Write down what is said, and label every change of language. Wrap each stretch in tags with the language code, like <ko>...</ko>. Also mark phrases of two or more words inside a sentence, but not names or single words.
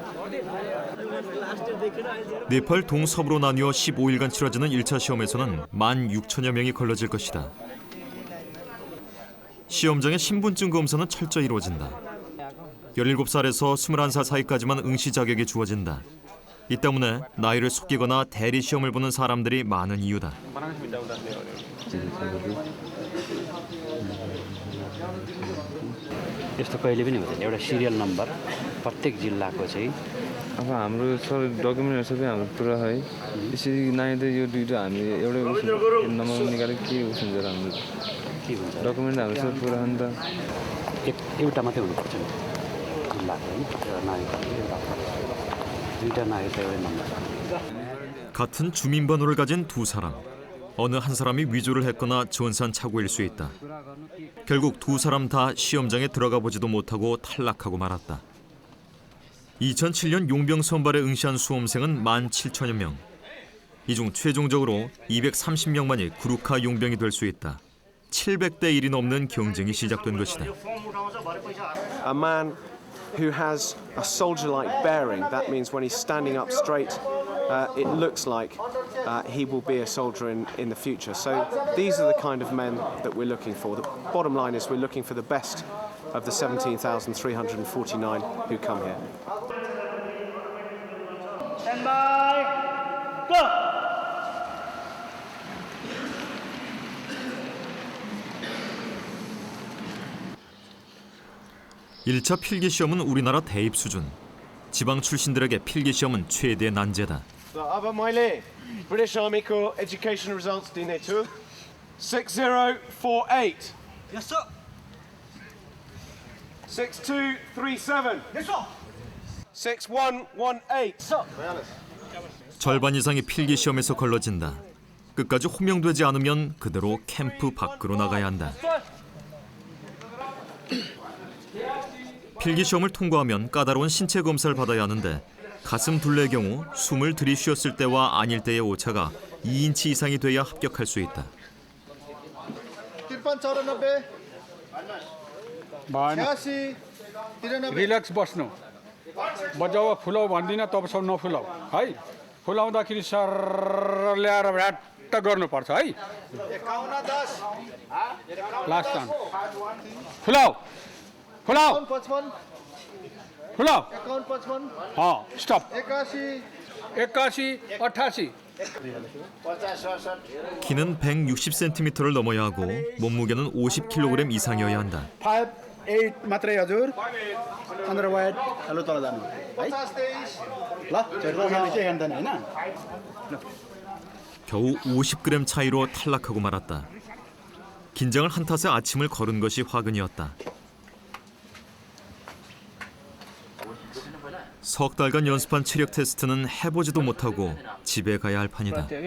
<ko>네팔 동서부로 나뉘어 15일간 치러지는 1차 시험에서는 16,000여 명이 걸러질 것이다. 시험장의 신분증 검사는 철저히 이루어진다. 17살에서 21살 사이까지만 응시 자격이 주어진다. 이 때문에 나이를 속이거나 대리 시험을 보는 사람들이 많은 이유다.</ko> <ne>यस्तो कहिले पनि हुँदैन एउटा सिरियल नम्बर प्रत्येक जिल्लाको चाहिँ अब हाम्रो डकुमेन्टहरू सबै हाम्रो पुरा है यसरी नआइदा यो दुईटा हामी एउटै नम्बर निकालेर के हुन्छ र हाम्रो के हुन्छ डकुमेन्ट हाम्रो सबै पुरा हो नि त एउटा मात्रै हुनुपर्छ नि जिल्लाको होइन एउटा नागरिक एउटा दुईवटा नागरिक एउटै नम्बर</ne> <ko>같은 주민번호를 가진 두 사람. 어느 한 사람이 위조를 했거나 전산착오일 수 있다. 결국 두 사람 다 시험장에 들어가 보지도 못하고 탈락하고 말았다. 2007년 용병 선발에 응시한 수험생은 17,000여 명. 이 중 최종적으로 230명만이 구루카 용병이 될 수 있다. 700대 1이 넘는 경쟁이 시작된 것이다.</ko> <en>A man who has a soldier-like bearing. That means when he's standing up straight, it looks like he will be a soldier in the future. So these are the kind of men that we're looking for. The bottom line is we're looking for the best of the 17,349 who come here. Stand by. Go.</en> <ko>(1차) 필기 시험은 우리나라 대입 수준. 지방 출신들에게 필기 시험은 최대 난제다.</ko> <ne>अब मैले British Armyको</ne> <en>education results</en> <ne>दिनेछु 6048</ne> <en>Yes sir. 6237 Yes sir. 6118 Sir.</en> <ko>절반 이상이 필기 시험에서 걸러진다. 끝까지 호명되지 않으면 그대로 캠프 밖으로 나가야 한다. 필기 시험을 통과하면 까다로운 신체 검사를 받아야 하는데 가슴 둘레의 경우 숨을 들이쉬었을 때와 아닐 때의 오차가 2인치 이상이 돼야 합격할 수 있다.</ko> <ne>रिल्याक्स बस्नु बजाउ फुलाउ भन्दिनँ तबसम्म नफुलाउ है फुलाउँदाखेरि सर ल्याएर भ्याट्ट गर्नुपर्छ है</ne> <en>last time</en> <ne>फुलाउ फुलाउ फुलाउ स्टप 81 88</ne> <ko>키는 160cm를 넘어야 하고 몸무게는 50kg 이상이어야 한다.</ko> <ne>5-8 मात्रै हजुर अन्डरवाइड हेलो तल जानु है ल चढ्दैन के गर्दैन हैन</ne> <ko>겨우 50g 차이로 탈락하고 말았다. 긴장을 한탓에 아침을 거른 것이 화근이었다. 석 달간 연습한 체력 테스트는 해보지도 못하고 집에 가야 할 판이다.</ko>